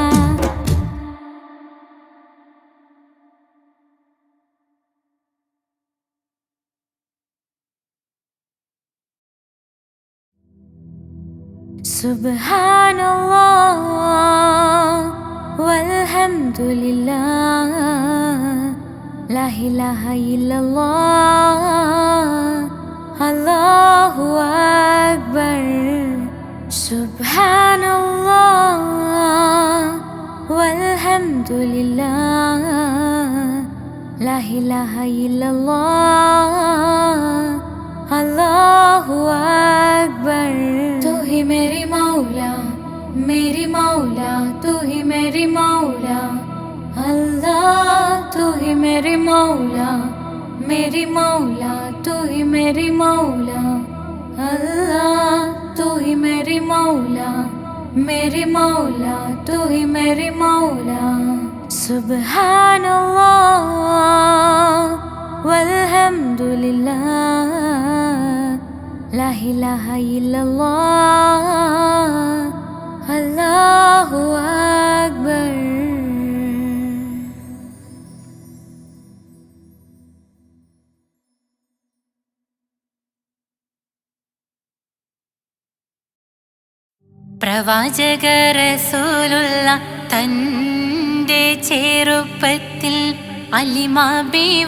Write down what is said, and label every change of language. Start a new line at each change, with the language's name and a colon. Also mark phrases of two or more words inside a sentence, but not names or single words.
Arabic: سبحان الله والحمد لله، لا إله إلا الله، الله أكبر. سبحان الله والحمد لله، لا إله إلا الله، الله أكبر.
Hindi: तू ही मेरी मौला, मेरी मौला, तू ही मेरी मौला. अल्लाह तू ही मेरी मौला, मेरी मौला, तू ही मेरी मौला. अल्लाह तू ही मेरी मौला, मेरी मौला, तू ही मेरी मौला.
Arabic: سبحان الله والحمد لله، لا إله إلا الله، الله أكبر.
Malayalam: പ്രവാചക റസൂലുള്ള തൻ്റെ ചെറുപ്പത്തിൽ അലിമാബി